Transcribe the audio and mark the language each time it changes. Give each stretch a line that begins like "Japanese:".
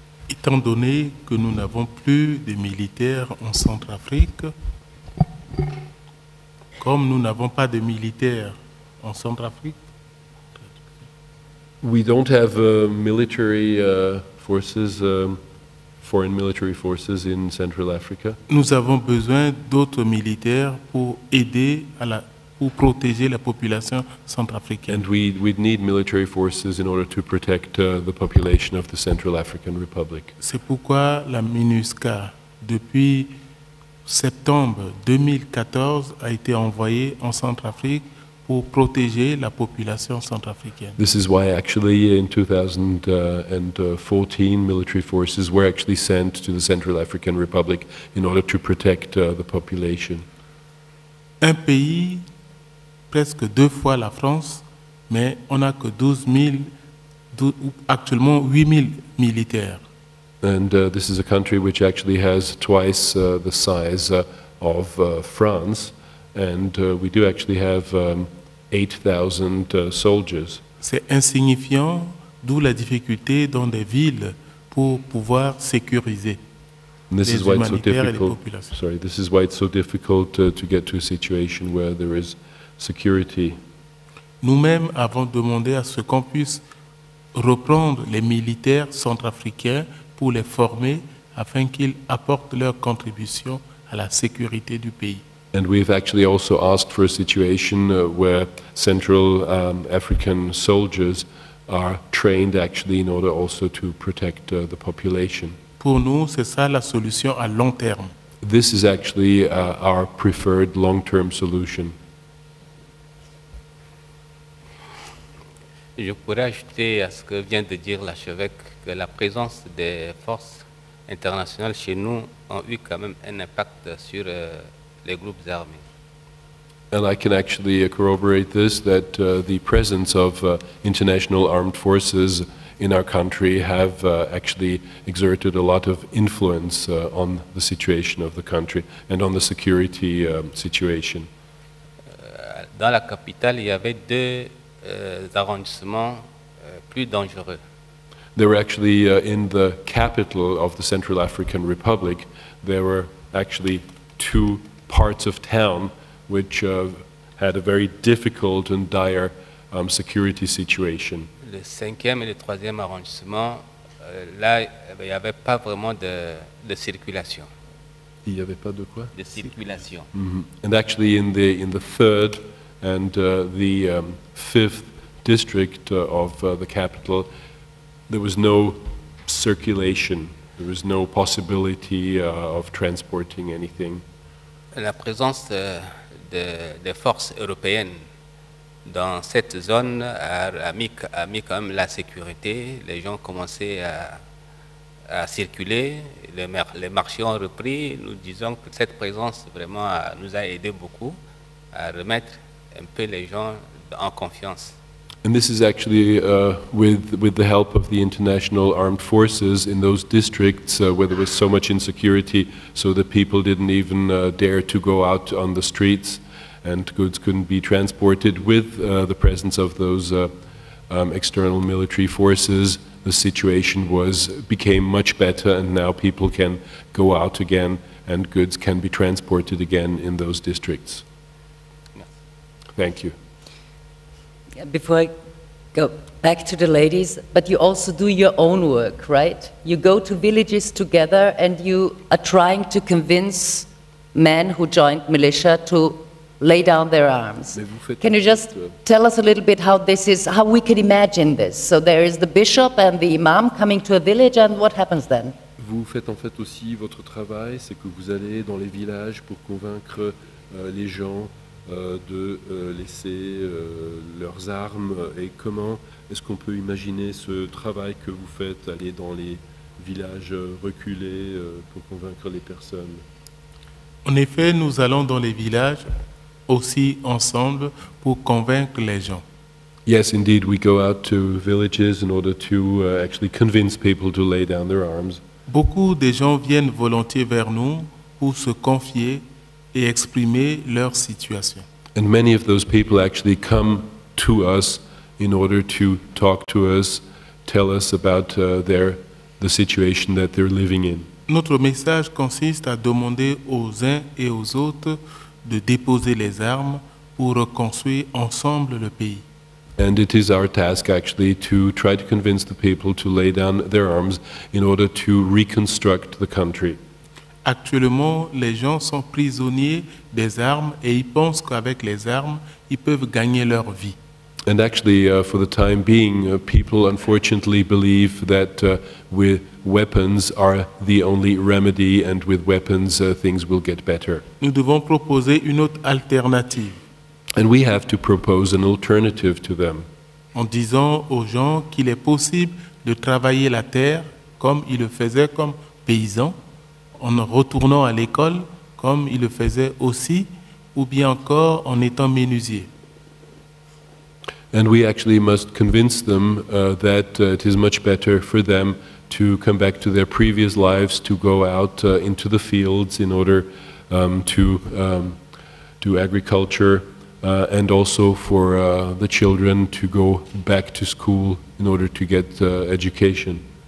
French: Étant donné que nous n'avons plus de militaires en Centrafrique, comme nous n'avons pas de militaires en Centrafrique,
English: we don't have military forces foreign military forces in Central Africa.
French: Nous avons besoin d'autres militaires pour aider pour protéger la population centrafricaine.
English: And we'd need military forces in order to protect the population of the Central African Republic.
French: C'est pourquoi la MINUSCA, depuis septembre 2014, a été envoyée en Centrafrique pour protéger la population centrafricaine.
English: This is why actually in 2014 military forces were actually sent to the Central African Republic in order to protect the population.
French: Un pays, presque 2 fois la France, mais on n'a que 12 000, actuellement 8 000 militaires.
English: And this is a country which actually has twice the size of France, and we do actually have 8,000 soldiers.
French: C'est insignifiant, d'où la difficulté dans des villes pour pouvoir sécuriser
English: And this
French: les
English: is why it's so
French: humanitaires et les
English: difficult.
French: populations.
English: Sorry, this is why it's so difficult to get to a situation where there is security.
French: Nous-mêmes avons demandé à ce qu'on puisse reprendre les militaires centrafricains pour les former afin qu'ils apportent leur contribution à la sécurité du pays.
English: And we've actually also asked for a situation where Central African soldiers are trained actually in order also to protect the population.
French: Pour nous, c'est ça la solution à long terme.
English: This is actually our preferred long-term solution.
French: Je pourrais ajouter à ce que vient de dire l'archevêque que la présence des forces internationales chez nous a eu quand même un impact sur les groupes armés.
English: And I can actually corroborate this, that the presence of international armed forces in our country have actually exerted a lot of influence on the situation of the country and on the security situation.
French: Dans la capitale, il y avait 2 arrondissements plus dangereux.
English: They were actually in the capital of the Central African Republic. There were actually 2 parts of town which had a very difficult and dire security situation.
French: Le 5e et le 3e arrondissement, là, il n'y avait pas vraiment de circulation. Il y avait pas de quoi? De circulation.
English: And actually in the 3rd and the 5th district of the capital, there was no circulation. There was no possibility of transporting anything.
French: La présence des forces européennes dans cette zone a mis quand même la sécurité. Les gens commençaient à circuler, les marchés ont repris. Nous disons que cette présence vraiment nous a aidé beaucoup à remettre un peu les gens en confiance.
English: And this is actually with the help of the international armed forces in those districts where there was so much insecurity, so that people didn't even dare to go out on the streets, and goods couldn't be transported. With the presence of those external military forces, the situation became much better, and now people can go out again, and goods can be transported again in those districts. Thank you. Before I go back to the ladies, but you also do your own work, right? You go to villages together and you are trying to convince men who joined militia to lay down their arms. Can you just tell us a little bit how this is, how we can imagine this? So there is the bishop and the imam coming to a village, and what happens then?
French: Vous faites en fait aussi votre travail, c'est que vous allez dans les villages pour convaincre les gens de laisser leurs armes, et comment est-ce qu'on peut imaginer ce travail que vous faites, aller dans les villages reculés pour convaincre les personnes? En effet, nous allons dans les villages aussi ensemble pour convaincre les gens.
English: Yes, indeed, we go out to villages in order to actually convince people to lay down their arms.
French: Beaucoup de gens viennent volontiers vers nous pour se confier et exprimer leur situation.
English: And many of those people actually come to us in order to talk to us, tell us about the situation that they're living in.
French: Notre message consiste à demander aux uns et aux autres de déposer les armes pour reconstruire ensemble le pays.
English: And it is our task actually to try to convince the people to lay down their arms in order to reconstruct the country.
French: Actuellement, les gens sont prisonniers des armes et ils pensent qu'avec les armes, ils peuvent gagner leur vie.
English: And actually, for the time being, people unfortunately believe that with weapons are the only remedy, and with weapons things will get better.
French: Nous devons proposer une autre alternative.
English: And we have to propose an alternative to them.
French: En disant aux gens qu'il est possible de travailler la terre comme ils le faisaient comme paysans, en retournant à l'école comme ils le faisaient aussi, ou bien encore en étant menuisier.
English: And we actually must convince them that it is much better for them to come back to their previous lives, to go out into the fields in order to do agriculture, and also for the children to go back to school in order to get education.